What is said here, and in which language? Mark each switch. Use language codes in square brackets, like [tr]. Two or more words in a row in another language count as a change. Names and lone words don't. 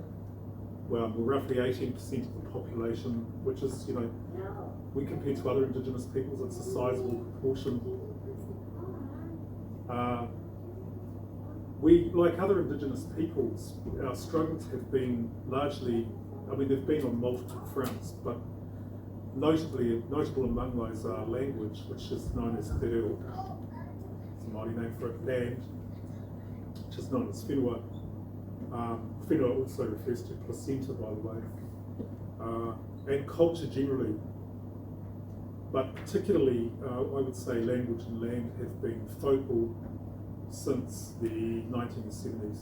[en] Well, we're roughly 18% of the population, which is, you know, when compared to other indigenous peoples, it's a sizable proportion. We, like other indigenous peoples, our struggles have been largely, I mean, they've been on multiple fronts, but notable among those are language, which is known as te reo. It's a Māori name for land, which is known as whenua. Whenua also refers to placenta, by the way, and culture generally. But particularly, I would say language and land have been focal since the 1970s.